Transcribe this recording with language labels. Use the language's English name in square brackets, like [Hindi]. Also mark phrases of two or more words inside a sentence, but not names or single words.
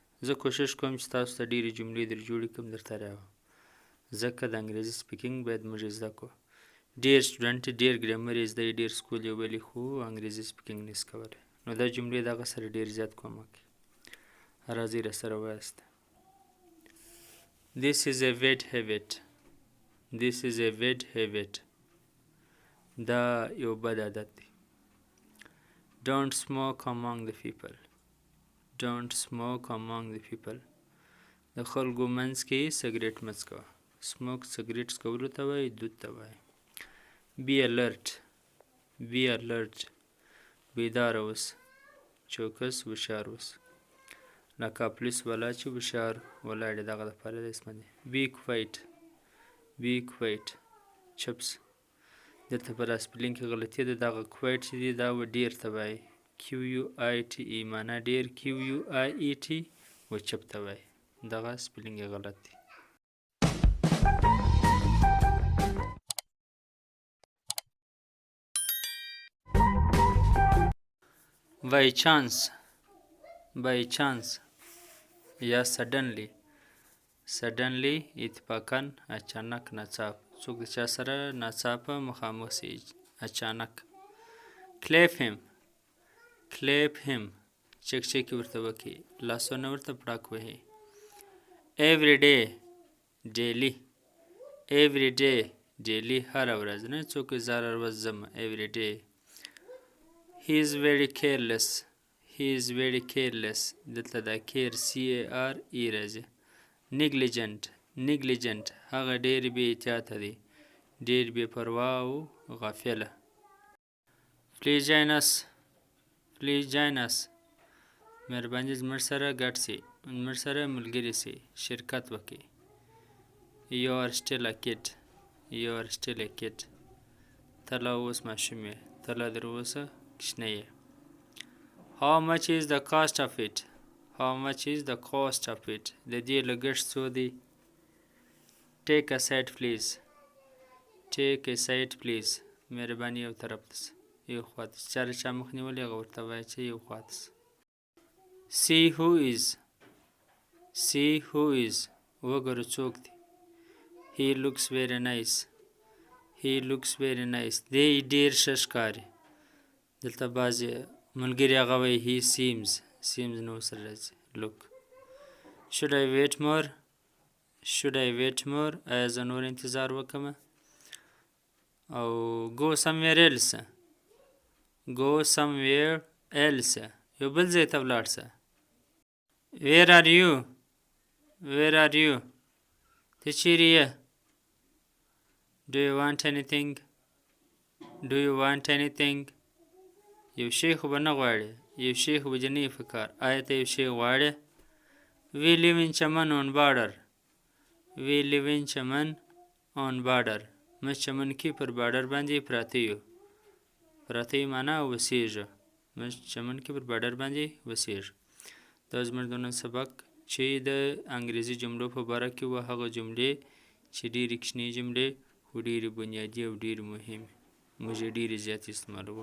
[Pashto] زه کوشش کوم چې تاسو ته ډېرې جملې در جوړې کړم، درته راوړم، ځکه د انګریزي سپیکینګ باید موږ زده کړو. ډېر سټوډنټ ډېر ګرامر یې زده، ډېر سکول یې ولي، خو انګریزي سپیکینګ نشي کولی. نو دا جملې د هغه سره ډېر زیات کومک کوي. راځئ راسره وایاست. [English] This is a bad habit. This is a bad habit. [Pashto] دا یو بد عادت دی. [English] Don't smoke among the people. Don't smoke among the people. [Pashto] د خلکو منځ کې سګریټ مه څکوه. سموک سګریټ څکولو ته وایي، دود ته وایي. [English] Be alert. Be alert. [Pashto] بیداره اوسه. چوکس هوښیار اوسه. لکه پولیس والا چې هوښیار ولاړ دی، دغه دپاره د اسمه دی. [English] Be quiet. Be quiet. [Pashto] چپ شه. دلته په راسپلینګ کې غلطي ده. دغه کوایټ چې دی دا و ډېر ته وایي. Quite معنا ډېر، Quet و چپ ته وایي. دغه سپلینګ یې غلط دی. [English] By chance. By chance یا suddenly. [Pashto] suddenly اتفاقاً، اچانک، ناڅاپ. څوک د چا سره ناڅاپه مخامخ شي، اچانک. [English] clap him. clap him [Pashto] چکچکې ورته وکړي، لاسونه ورته پړاک وهي. [English] every day. daily. every day. daily [Pashto] هره ورځ، نه څوک هره ورځ ځم. [English] every day. he is very careless. He is very careless. [Pashto] دلته دا care C-A-R-E راځي. negligent. negligent هغه ډېر بې احتیاطه دی، ډېر بې پروا او غافله. [English] please join us. please join us [Pashto] مهرباني زموږ سره ګډ سئ، زموږ سره ملګري سئ، شرکت وکړئ. [English] you are still a kid. you are still a kid. [Pashto] ته لا اوس ماشوم یې، ته لا در اوسه کوچنی یې. [English] How much is the cost of it? How much is the cost of it? [Pashto] د دې لګښت څو دی؟ [English] Take a side please. Take a side please. [Pashto] مهرباني یو طرف ته شه، یو خوا ته شه. چا له چا مخ نیولی هغه ورته وایه چې یو خوا ته شه. [English] See who is. See who is. [Pashto] وګوره څوک دی. [English] He looks very nice. He looks very nice. [Pashto] دی ډېر ښه ښکاري. دلته بعضې ملګري هغه وایي [English] he seems. [Pashto] seems نه ورسره راځي. [English] look. should I wait more? should I wait more? [Pashto] آیا زه نور انتظار وکړم؟ او [English] go somewhere else. go somewhere else [Pashto] یو بل ځای ته ولاړ شه. [English] where are you? where are you? [Pashto] ته چیرې یې؟ [English] do you want anything? do you want anything? [Pashto] یو شی خو به نه غواړې، یو شی خو به دې نه وي په کار. آیا ته یو شی غواړې؟ [English] We live in چمن on border. We live in چمن on border. [Pashto] موږ چمن کې پر بارډر باندې پراته یو. پراته یو معنا اوسېږو. موږ چمن کې پر بارډر باندې اوسېږو. دا زموږ د نن سبق چې د انګریزي جملو په باره کې وه، هغه جملې چې ډېرې کوچنۍ جملې خو ډېرې بنیادي او ډېرې مهمې، موږ یې ډېرې زیاتې استعمالوو.